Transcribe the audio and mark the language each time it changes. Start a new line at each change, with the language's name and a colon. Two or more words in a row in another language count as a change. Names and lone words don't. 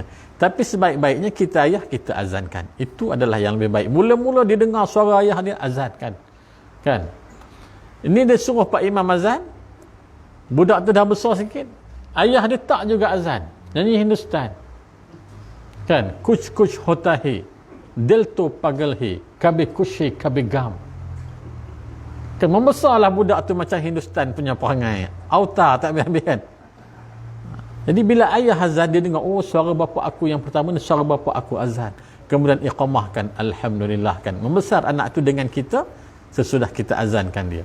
Malay: Tapi sebaik-baiknya kita ayah kita azankan. Itu adalah yang lebih baik. Mula-mula dia dengar suara ayah dia, azankan. Kan? Ini dia suruh Pak Imam azan. Budak tu dah besar sikit. Ayah dia tak juga azan. Nyanyi Hindustan. Kan?
Hindi: कुछ कुछ होता है। दिल तो पागल है. कभी ख़ुशी कभी ग़म.
Malay: Kan membesarlah budak tu macam Hindustan punya perangai. Auta tak habis-habis kan? Jadi bila ayah azan, dia dengar, oh suara bapa aku yang pertama ni suara bapa aku azan. Kemudian iqamahkan, alhamdulillah kan. Membesar anak tu dengan kita sesudah kita azankan dia.